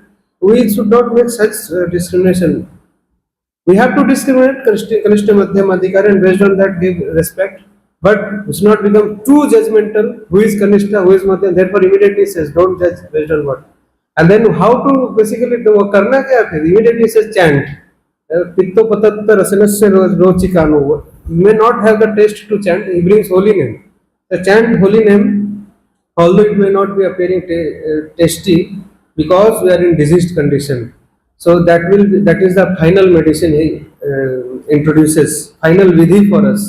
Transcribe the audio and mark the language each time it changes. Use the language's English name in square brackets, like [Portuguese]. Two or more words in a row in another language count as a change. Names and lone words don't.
[English] We should not make such discrimination. We have to discriminate Kanishta, Madhyam, Adhikari, and based on that give respect. But it should not become too judgmental. Who is Kanishta, who is Madhyam? Therefore, immediately says, don't judge based on what. And then how to basically do [Hindi] करना क्या है? [English] Immediately says chant. [Sanskrit] पित्तोपतप्ता रसनस्य रोचिका नो. [English] You may not have the taste to chant. He brings holy name. The chant holy name, although it may not be appearing tasty, because we are in diseased condition. So that is the final medicine he introduces, final vidhi for us.